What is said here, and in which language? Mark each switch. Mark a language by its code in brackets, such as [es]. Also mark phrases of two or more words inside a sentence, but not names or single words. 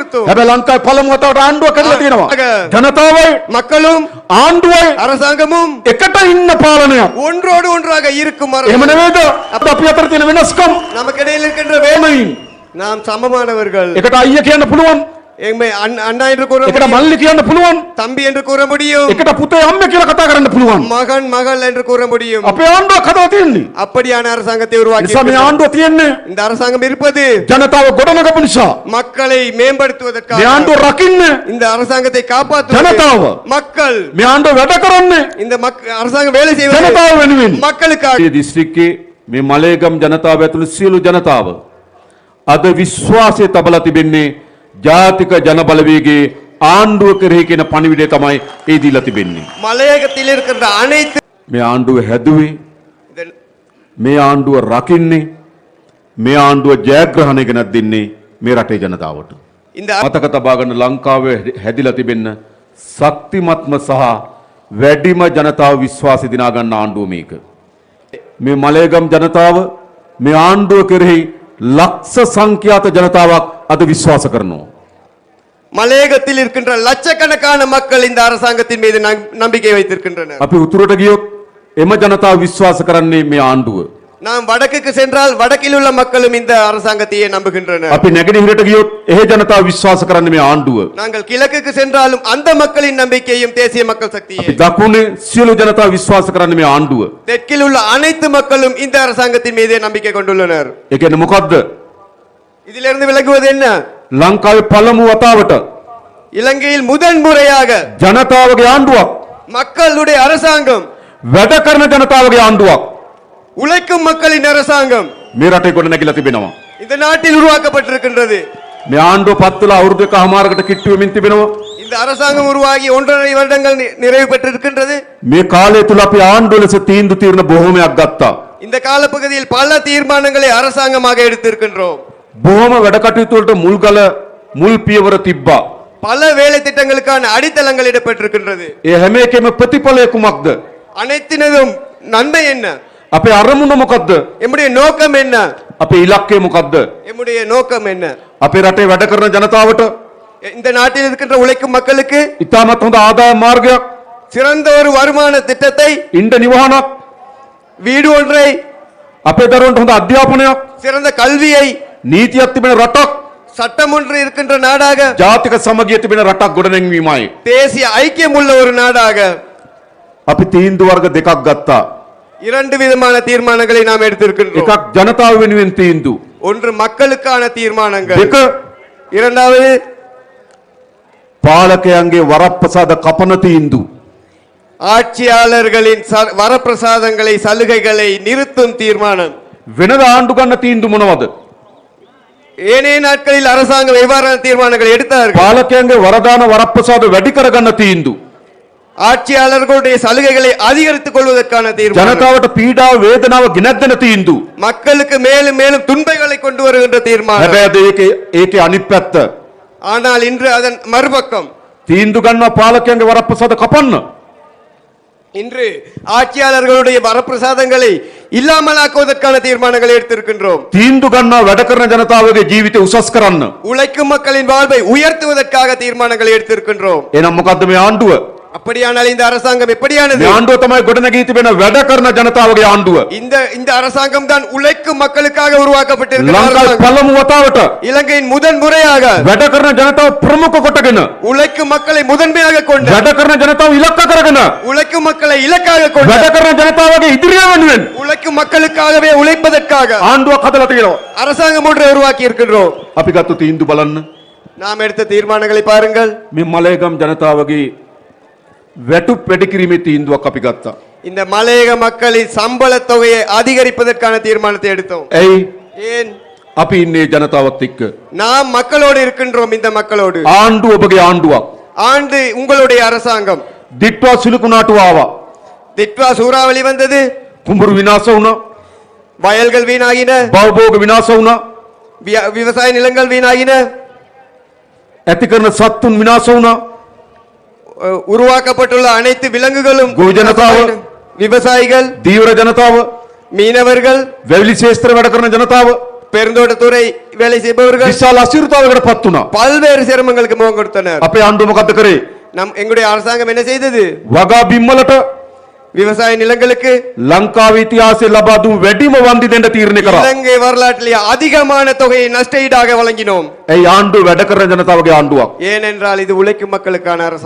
[ta] கொடுத்தோம். [si] හැබැයි ලංකාවේ පළමු වතාවට ආණ්ඩුවක් කරලා තියෙනවා. ජනතාවයි [ta] மக்களும் [si] ආණ්ඩුවයි [ta] அரசாங்கமும் [si] එකට ඉන්න පාලනයක්. [ta] ஒன்றோடு ஒன்றாக இருக்கும் [si] එහෙම නෙවෙයිද? අපි අතර තියෙන වෙනස්කම් [ta] நமக்கு இடையில் இருக்கின்ற வேதனையும் நாம் சமமானவர்கள். [si] එකට අයියා කියන්න පුළුවන්. [ta] எம்மை அண்ணா என்று கூற [si] එකට [ta] முடியும். [si] මල්ලි කියන්න පුළුවන්. [ta] தம்பி என்று கூற முடியும். [si] එකට පුතේ අම්මේ කියලා කතා කරන්න පුළුවන්. [ta] மகன் மகள் என்று கூற முடியும். [si] අපේ ආණ්ඩුවක් හදලා තියෙන්නේ. [ta] அப்படியான அரசாங்கத்தை உருவாக்கி [si] නිසා මේ ආණ්ඩුව තියෙන්නේ [ta] இந்த அரசாங்கம் இருப்பது [si] ජනතාව ගොඩනගපු නිසා. [ta] மக்களை மேம்படுத்துவதற்காக. [si] මේ ආණ්ඩුව රකින්න [ta] இந்த அரசாங்கத்தை காப்பாற்றுவது [si] ජනතාව. [ta] மக்கள். [si] මේ ආණ්ඩුව වැඩ කරන්නේ [ta] இந்த அரசாங்கம் வேலை செய்வது [si] ජනතාව වෙනුවෙන්. [ta] மக்களுக்காக. [si] මේ දිස්ත්‍රික්කයේ මේ මලේගම් ජනතාව ඇතුළු සියලු ජනතාව අද විශ්වාසය තබලා තිබෙන්නේ ජාතික ජන බලවේගයේ ආණ්ඩුව කෙරෙහි කියන පණිවිඩය තමයි ඒ දීලා තිබෙන්නේ. [ta] மலையகத்தில் இருக்கின்ற அனைத்து [si] මේ ආණ්ඩුව හැදුවේ, මේ ආණ්ඩුව රකින්නේ, මේ ආණ්ඩුව ජයග්‍රහණය ගෙනත් දෙන්නේ මේ රටේ ජනතාවට. [ta] இந்த [si] මතක තබා ගන්න ලංකාවේ හැදිලා තිබෙන්න ශක්තිමත්ම සහ වැඩිම ජනතාව විශ්වාසය දිනා ගන්න ආණ්ඩුව මේක. මේ මලේගම් ජනතාව මේ ආණ්ඩුව කෙරෙහි ලක්ෂ සංඛ්‍යාත ජනතාවක් අද විශ්වාස කරනවා. [ta] மலையகத்தில் இருக்கின்ற லட்சக்கணக்கான மக்கள் இந்த அரசாங்கத்தின் மீது நம்பிக்கை வைத்திருக்கின்றனர். [si] අපි උතුරට ගියොත් එම ජනතාව විශ්වාස කරන්නේ මේ ආණ්ඩුව. [ta] நாம் வடக்குக்கு சென்றால் வடக்கில் உள்ள மக்களும் இந்த அரசாங்கத்தையே நம்புகின்றனர். [si] අපි නැගෙනහිරට ගියොත් එහි ජනතාව විශ්වාස කරන්නේ මේ ආණ්ඩුව. [ta] நாங்கள் கிழக்குக்கு சென்றாலும் அந்த மக்களின் நம்பிக்கையும் தேசிய மக்கள் சக்தியே. [si] අපි දකුණේ සියලු ජනතාව විශ්වාස කරන්නේ මේ ආණ්ඩුව. [ta] தெற்கில் உள்ள அனைத்து மக்களும் இந்த அரசாங்கத்தின் மீதே நம்பிக்கை கொண்டுள்ளனர். [si] ඒ කියන්නේ මොකද්ද? [ta] இதிலிருந்து விளங்குவது என்ன? [si] ලංකාවේ පළමු වතාවට [ta] இலங்கையில் முதன் முறையாக [si] ජනතාවගේ ආණ්ඩුවක්, [ta] மக்களுடைய அரசாங்கம், [si] වැඩ කරන ජනතාවගේ ආණ්ඩුවක් [ta] உழைக்கும் மக்களின் அரசாங்கம் [si] මේ රටේ ගොඩ නැගිලා තිබෙනවා. [ta] இந்த நாட்டில் உருவாக்கப்பட்டிருக்கின்றது. [si] මේ ආණ්ඩුව පත් වෙලා අවුරුදු එකමාරකට කිට්ටු වෙමින් තිබෙනවා. [ta] இந்த அரசாங்கம் உருவாகி 1.5 வருடங்கள் நிறைவு பெற்றிருக்கின்றது. [si] මේ කාලය තුල අපි ආණ්ඩුව ලෙස තීන්දුව తీරන බොහෝමයක් ගත්තා. [ta] இந்த காலப்பகுதியில் பல தீர்மானங்களை அரசாங்கமாக எடுத்திருக்கின்றோம். [si] බොහොම වැඩ කටයුතු වලට මුල් පියවර තිබ්බා. [ta] பல வேலை திட்டங்களுக்கான அடித்தளங்கள் இடப்பட்டிருக்கின்றது. [si] ඒ හැම එකෙම ප්‍රතිඵලය කුමක්ද? [ta] அனைத்தினதும் நன்மை என்ன? [si] අපේ අරමුණ මොකද්ද? [ta] எம்முடைய நோக்கம் என்ன? [si] අපේ ඉලක්කය මොකද්ද? [ta] எம்முடைய நோக்கம் என்ன? [si] අපේ රටේ වැඩ කරන ජනතාවට [ta] இந்த நாட்டில் இருக்கின்ற உழைக்கும் மக்களுக்கு [si] ඉතාමත් හොඳ ආදාය මාර්ගයක්, [ta] சிறந்த ஒரு வருமான திட்டத்தை, [si] ඉන්ද නිවහනක්, [ta] வீடு ஒன்றை, [si] අපේ දරුවන්ට හොඳ අධ්‍යාපනයක්, [ta] சிறந்த கல்வியை, [si] නීතියක් තිබෙන රටක්, [ta] சட்டம் ஒன்று இருக்கின்ற நாடாக, [si] ජාතික සමගිය තිබෙන රටක් ගොඩනැංවීමයි. [ta] தேசிய ஐக்கியம் உள்ள ஒரு நாடாக [si] අපි තීන්දුව වර්ග දෙකක් ගත්තා. [ta] இரண்டு விதமான தீர்மானங்களை நாம் எடுத்திருக்கின்றோம். [si] එකක් ජනතාව වෙනුවෙන් තීන්දුව, [ta] ஒன்று மக்களுக்கான தீர்மானங்கள், [si] දෙක [ta] இரண்டாவது [si] පාලකයන්ගේ වරප්‍රසාද කපන තීන්දුව. [ta] ஆட்சியாளர்களின் வரப்பிரசாதங்களை, சலுகைகளை நிறுத்தும் தீர்மானம். [si] වෙනද ආණ්ඩු ගන්න තීන්දුව මොනවද? [ta] ஏனைய நாட்களில் அரசாங்கம் எவ்வாறான தீர்மானங்கள் எடுத்தார்கள்? [si] පාලකයන්ගේ වරදාන වරප්‍රසාද වැඩි කරගන්න තීන්දුව. [ta] ஆட்சியாளர்களுடைய சலுகைகளை அதிகரித்துக் கொள்வதற்கான தீர்மானம். [si] ජනතාවට පීඩාව වේදනාව ගෙනත් දෙන තීන්දුව. [ta] மக்களுக்கு மேலும் மேலும் துன்பங்களை கொண்டு வருகின்ற தீர்மானம். [si] හැබැයි ඒකේ අනිත් පැත්ත, [ta] ஆனால் இன்று அதன் மறுபக்கம் [si] තීන්දුව ගන්නවා පාලකයන්ගේ වරප්‍රසාද කපන්න. [ta] இன்று ஆட்சியாளர்களுடைய வரப்பிரசாதங்களை இல்லாமலாக்குவதற்கான தீர்மானங்களை எடுத்திருக்கின்றோம். [si] තීන්දුව ගන්නවා වැඩ කරන ජනතාවගේ ජීවිතය උසස් කරන්න. [ta] உழைக்கும் மக்களின் வாழ்வை உயர்த்துவதற்காக தீர்மானங்களை எடுத்திருக்கின்றோம். [si] එහෙනම් මොකද්ද මේ ආණ්ඩුව? [ta] அப்படியானால் இந்த அரசாங்கம் எப்படியானது? [si] මේ ආණ්ඩුව තමයි ගොඩනැගී තිබෙන වැඩ කරන ජනතාවගේ ආණ්ඩුව. [ta] இந்த அரசாங்கம் தான் உழைக்கும் மக்களுக்காக உருவாக்கப்பட்டிருக்கிற [si] ලංකාවේ [ta] அரசாங்கம். [si] පළමු වතාවට [ta] இலங்கையின் முதன் முறையாக [si] වැඩ කරන ජනතාව ප්‍රමුඛ කොටගෙන, [ta] உழைக்கும் மக்களை முதன்மையாக கொண்டு, [si] වැඩ කරන ජනතාව ඉලක්ක කරගෙන, [ta] உழைக்கும் மக்களை இலக்காக கொண்டு, [si] වැඩ කරන ජනතාවගේ ඉදිරිය වෙනුවෙන් [ta] உழைக்கும் மக்களுக்காகவே உழைப்பதற்காக [si] ආණ්ඩුවක් හදලා තියෙනවා. [ta] அரசாங்கம் ஒன்றை உருவாக்கி இருக்கின்றோம். [si] අපි ගත්ත තීන්දුව බලන්න. [ta] நாம் எடுத்த தீர்மானங்களை பாருங்கள். [si] මේ මලේගම් ජනතාවගේ වැටුප් වැඩි කිරීමේ තීන්දුවක් අපි ගත්තා. [ta] இந்த மலையக மக்களின் சம்பள தொகையை அதிகரிப்பதற்கான தீர்மானத்தை எடுத்தோம். [si] ඇයි? [ta] ஏன்? [si] අපි ඉන්නේ ජනතාවත් එක්ක. [ta] நாம் மக்களோடு இருக்கின்றோம். இந்த மக்களோடு. [si] ආණ්ඩුව ඔබගේ ආණ්ඩුවක්. [ta] ஆண்டு உங்களுடைய அரசாங்கம். [si] දිට්වා සිලුකුණාටු ආවා. [ta] திட்வா சூறாவளி வந்தது. [si] කුඹුරු විනාශ වුණා. [ta] வயல்கள் வீணாகின. [si] භවභෝග විනාශ වුණා. [ta] விவசாய நிலங்கள் வீணாகின. [si] ඇති කරන සත්තුන් විනාශ වුණා. [ta] உருவாக்கப்பட்டுள்ள அனைத்து விலங்குகளும், [si] ගොවි ජනතාව, [ta] விவசாயிகள், [si] දීවර ජනතාව, [ta] மீனவர்கள், [si] වැවිලි ශේෂ්ත්‍ර වැඩ කරන ජනතාව, [ta] பெருந்தோட்டத்துறை வேலை செய்பவர்கள் [si] විශාල අසිරිතාවකට පත් වුණා. [ta] பல்வேறு சிரமங்களுக்கு முகம் கொடுத்தனர். [si] අපේ ආණ්ඩුව මොකද්ද කරේ? [ta] எங்களுடைய அரசாங்கம் என்ன செய்தது? [si] වගා බිම්වලට [ta] விவசாய நிலங்களுக்கு [si] ලංකාවේ ඉතිහාසයේ ලබා දුන් වැඩිම වන්දි දෙන්න තීරණය කරා. [ta] இலங்கை வரலாற்றிலே அதிகமான தொகையை நஷ்டஈடாக வழங்கினோம். [si] ඒ ආණ්ඩුව වැඩ කරන ජනතාවගේ ආණ්ඩුවක්. [ta] ஏனென்றால் இது உழைக்கும் மக்களுக்கான அரசாங்கம்.